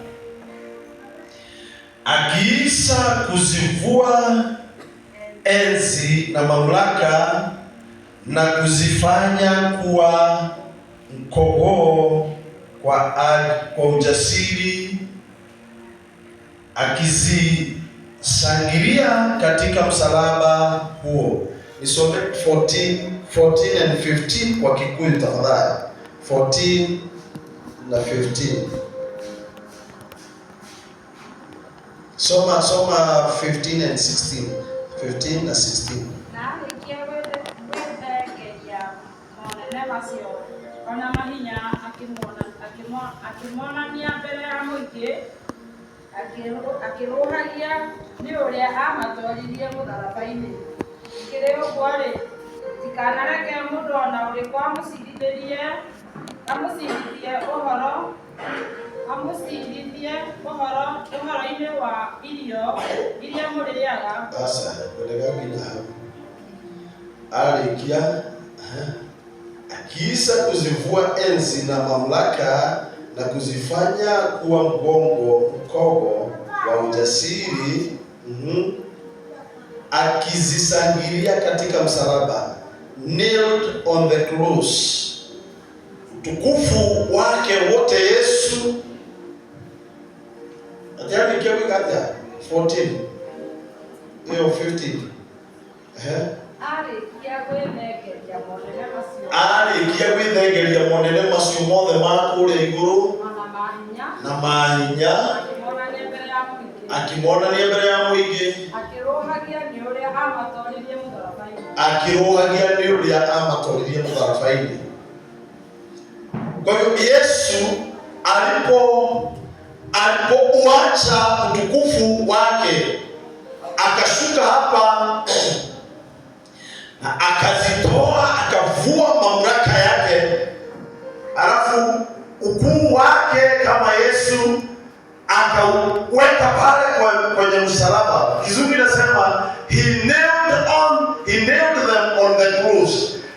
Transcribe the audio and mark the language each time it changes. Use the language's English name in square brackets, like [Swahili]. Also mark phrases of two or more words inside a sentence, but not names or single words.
[Swahili] Akiisha kuzivua enzi na mamlaka na kuzifanya kuwa mkogoo kwa ujasiri, akizishangilia katika msalaba huo. Nisome 14 and 15 kwa Kikuyu tafadhali. 14 na 15. Soma 15 and 16. 15 na 16. [Kikuyu] Na macio ona mahinya akimwonania mbere ya mũingĩ, akĩrũhagia nĩ ũrĩa amatwaririe mũtharaba-inĩ. Ikĩrĩ ũguo-rĩ, tikanareke mũndũ ona ũrĩkũ amũcirithie ũhoro-inĩ wa irio iria mũrĩaga. [Swahili] Sasa ndio nginya alikia akiisha kuzivua enzi na mamlaka na kuzifanya kuwa mkogo wa ujasiri, akizisangilia katika msalaba, [English] nailed on the cross. [Swahili] Utukufu wake wote Yesu. Atani kiawe kata 14 hiyo 15. [Kikuyu] Arikia gwĩthengeria monene macio mothe ma kũrĩa igũrũ na mahinya, akĩmonania mbere ya mũingĩ, akĩrũhagia nĩ ũrĩa amatwaririe mũtharaba-inĩ. [Swahili] Kwa hiyo Yesu alipouacha utukufu wake, akashuka hapa na akazitoa, akavua mamlaka yake, alafu ukuu wake kama Yesu akaweka pale kwenye msalaba. Kizungu inasema [English] he nailed them on the cross.